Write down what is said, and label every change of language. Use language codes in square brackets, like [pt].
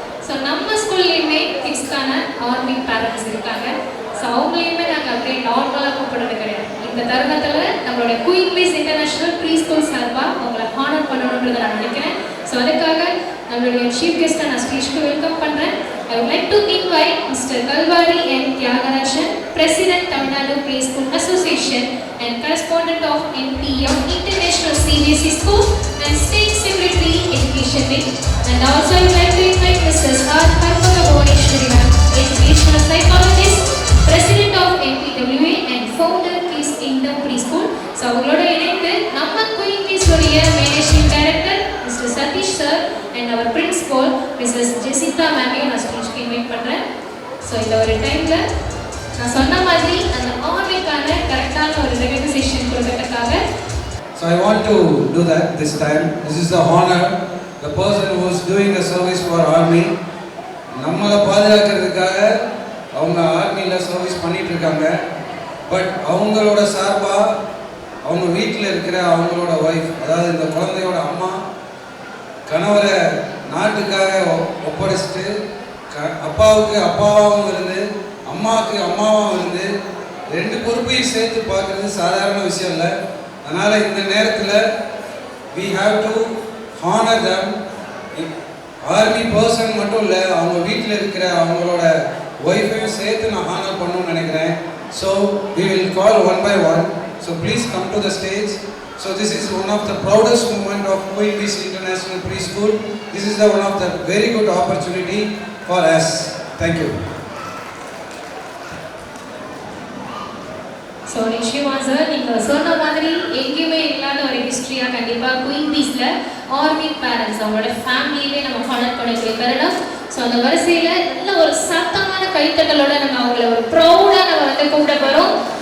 [ta] So நம்ம ஸ்கூல்லையுமே கிட்ஸ்க்கான army parents இருக்காங்க. So அவங்களையுமே நாங்கள் அப்படியே நார்மலாக கூப்பிடுறது கிடையாது. இந்த தருணத்தில் நம்மளோட queen piece international pre school சார்பாக அவங்கள ஹானர் பண்ணணுன்றதை நான் நினைக்கிறேன். ஸோ அதுக்காக நம்மளுடைய சீஃப் கெஸ்ட்டை நான் ஸ்பீச்சுக்கு வெல்கம் பண்ணுறேன். [en] I would like to invite Mr. Kalvari N. Tyagarajan, President Tamil Nadu Preschool Association and correspondent of NPM International CBSE School and State Secretary Education Wing. And also I would like to invite Mrs. R. Harpaka Bhuvaneshwari Ma'am, Educational Psychologist, President of NPWA and founder Kids Kingdom Preschool. [ta] So அவங்களோட இணைந்து நம்ம queen piece உடைய managing director Mr. [en] Satish Sir and our principal Mrs. [ta] Jessica Ma'am நான் ஸ்பீச்சுக்கு invite பண்ணுறேன். So இந்த ஒரு டைமில் நான் சொன்ன மாதிரி அந்த ஆர்மிக்கான கரெக்டான ஒரு ரெகக்னைசேஷன் கொடுக்கறதுக்காக [en] So I want to do that this time. This is the honor. The person who is doing the service for army, [ta] நம்மளை பாதுகாக்கிறதுக்காக அவங்க ஆர்மியில் சர்வீஸ் பண்ணிட்டு இருக்காங்க. பட் அவங்களோட சார்பாக அவங்க வீட்டில் இருக்கிற அவங்களோட ஒய்ஃப், அதாவது இந்த குழந்தையோட அம்மா கணவரை நாட்டுக்காக ஒப்படைச்சிட்டு அப்பாவுக்கு அப்பாவாகவும் இருந்து அம்மாவுக்கு அம்மாவாகவும் இருந்து ரெண்டு பொறுப்பையும் சேர்த்து பார்க்குறது சாதாரண விஷயம் இல்லை. அதனால் இந்த நேரத்தில் [en] we have to honor them. [ta] Army person மட்டும் இல்லை, அவங்க வீட்டில் இருக்கிற அவங்களோட ஒய்ஃபையும் சேர்த்து நான் ஹானர் பண்ணணும்னு நினைக்கிறேன். [en] So we will call one by one. So please come to the stage. So this is one of the proudest moment of Queen Bees International Preschool. This is one of the very good opportunity for us. Thank you. [ta] So நிச்சயமா sir, நீங்கள் சொன்ன மாதிரி எங்கேயுமே இல்லாத ஒரு ஹிஸ்ட்ரியாக கண்டிப்பாக queen பீஸில் army parents அவங்களோட ஃபேமிலியிலே நம்ம ஹானர் பண்ணக்கூடிய தருணம். ஸோ அந்த வரிசையில் நல்ல ஒரு சத்தமான கைத்தட்டலோட நம்ம அவங்கள ஒரு ப்ரௌடாக நம்ம வந்து கூப்பிட போகிறோம்.